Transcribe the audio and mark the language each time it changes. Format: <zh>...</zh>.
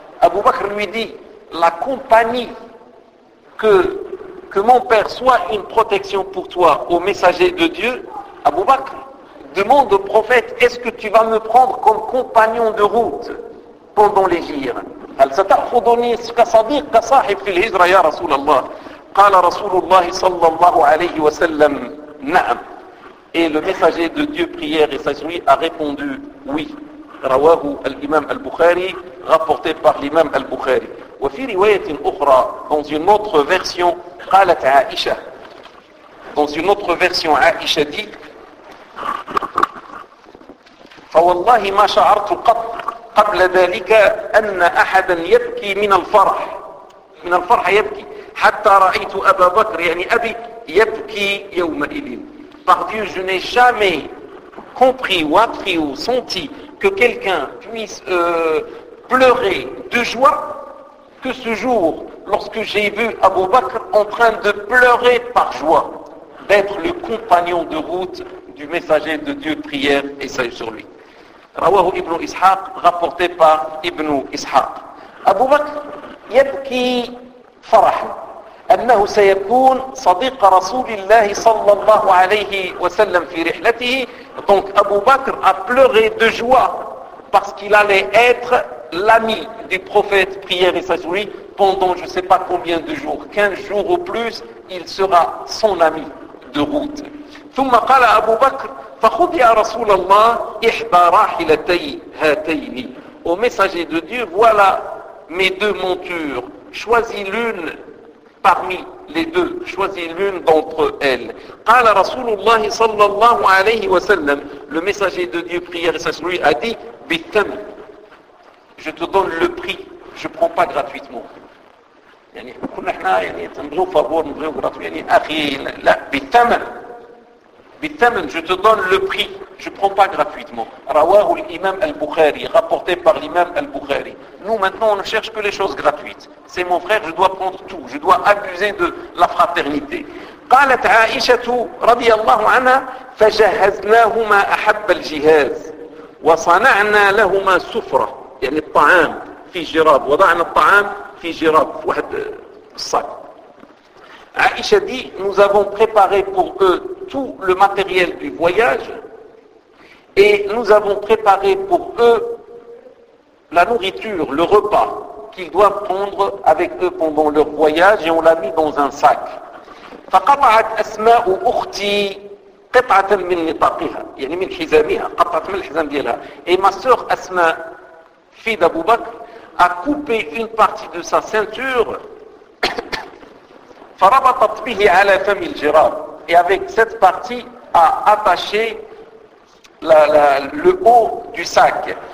<fr>Abu Bakr lui dit, la compagnie que mon père soit une protection pour toi, au messager de Dieu, Abu Bakr demande au prophète, est-ce que tu vas me prendre comme compagnon de route pendant l'égir?</fr> <ar>Al-sata'khudhuni kasadiq kasahib fil hijra ya Rasulallah. قال رسول الله صلى الله عليه وسلم نعم.</ar> <fr>Et le messager de Dieu prière et sa suite a répondu oui.</fr> <ar>رواه الإمام البخاري,</ar> <fr>rapporté par l'imam al-Bukhari.</fr> <ar>وفي رواية أخرى,</ar> <fr>dans une autre version,</fr> <ar>قالت عائشة.</ar> <fr>Dans une autre version,</fr> <ar>عائشة dit: فوالله ما شعرت قبل ذلك أن أحدا يبكي من الفرح. من الفرح يبكي. حتى رأيت أبا بكر يعني أبي يبكي يومئذ.</ar> <fr>Par Dieu, je n'ai jamais compris ou appris ou senti que quelqu'un puisse pleurer de joie que ce jour lorsque j'ai vu Abu Bakr en train de pleurer par joie d'être le compagnon de route du messager de Dieu prière et salut sur lui.</fr> <ar>Rawahu Ibn Ishaq,</ar> <fr>rapporté par Ibn Ishaq.</fr> <ar>Abu Bakr yabki farah. أنه سيكون صديق رسول الله صلى الله عليه وسلم في رحلته.</ar> <fr>Donc Abu Bakr a pleuré de joie parce qu'il allait être l'ami du prophète prière et sa souris pendant je ne sais pas combien de jours, 15 jours au plus, il sera son ami de route.</fr> <ar>ثم قال أبو بكر فخذ يا رسول الله إحدى راحلتي هاتين.</ar> <fr>Au messager de Dieu, voilà mes deux montures, choisis l'une parmi les deux, choisis l'une d'entre elles.</fr> <ar>قال رسول الله صلى الله عليه وسلم,</ar> <fr>le messager de Dieu prière et sa souris a dit</fr> <ar>بثمن,</ar> <fr>je te donne le prix, je ne prends pas gratuitement.</fr> <ar>يعني كنا احنا يعني تنبغيو فابور نبغيو غراتو يعني اخي لا بثمن بثمن,</ar> <fr>je te donne le prix, je ne prends pas gratuitement.</fr> <ar>رواه الامام البخاري,</ar> <fr>rapporté par l'imam</fr> <ar>البخاري.</ar> <fr>Nous maintenant on ne cherche que les choses gratuites. C'est mon frère, je dois prendre tout, je dois abuser de la fraternité.</fr> <ar>قالت عائشة رضي الله عنها فجهزناهما احب الجهاز وصنعنا لهما سفرة, يعني الطعام في جراب, وضعنا الطعام في جراب واحد الصاك.</ar> <fr>عائشة dit, nous avons préparé pour eux tout le matériel du voyage et nous avons préparé pour eux la nourriture, le repas qu'ils doivent prendre avec eux pendant leur voyage et on l'a mis dans un sac.</fr> <ar>فقطعت أسماء أختي قطعة من نطاقها يعني من حزامها, قطعت من الحزام ديالها.</ar> <fr>Et ma sœur Asma, fille d'Abu Bakr, a coupé une partie de sa ceinture.</fr> <ar>فربطت به على فم الجراب,</ar> <fr>et avec cette partie a attaché le haut du sac.</fr>